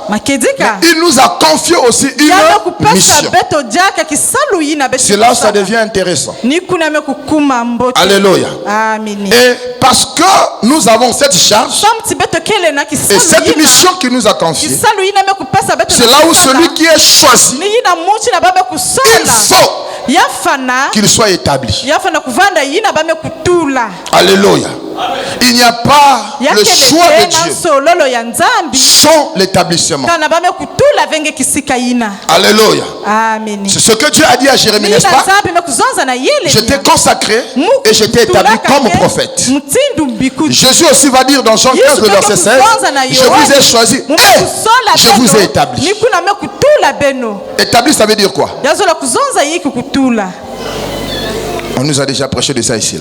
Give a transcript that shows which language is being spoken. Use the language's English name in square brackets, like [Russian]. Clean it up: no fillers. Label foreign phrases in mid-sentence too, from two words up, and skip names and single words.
[French] Il nous a confié aussi une mission. C'est là où ça devient intéressant. Alléluia. Et parce que nous avons cette charge et cette mission qu'il nous a confiée, C'est là où celui qui est choisi, [Kituba (Democratic Republic of Congo)] ni yina muchi na bame [French] il [Kituba (Democratic Republic of Congo)] kusola [French] faut [Kituba (Democratic Republic of Congo)] yafana [French] qu'il soit établi. [Kituba (Democratic Republic of Congo)] yafana kuvanda yina bame kutula [French] Alléluia. Il n'y a pas le choix de Dieu [Kituba (Democratic Republic of Congo)] sololo ya nzambi [French] sans l'établissement. [Kituba (Democratic Republic of Congo)] kana bame kutula venge kisika yina. [French] Alléluia. Amen. C'est ce que Dieu a dit à Jérémie, n'est-ce pas? Je t'ai consacré et je t'ai établi comme prophète. Jésus aussi va dire dans Jean 15, le verset 16, je vous ai choisi et je vous ai établi. Établi, ça veut dire quoi? On nous a déjà prêché de ça ici.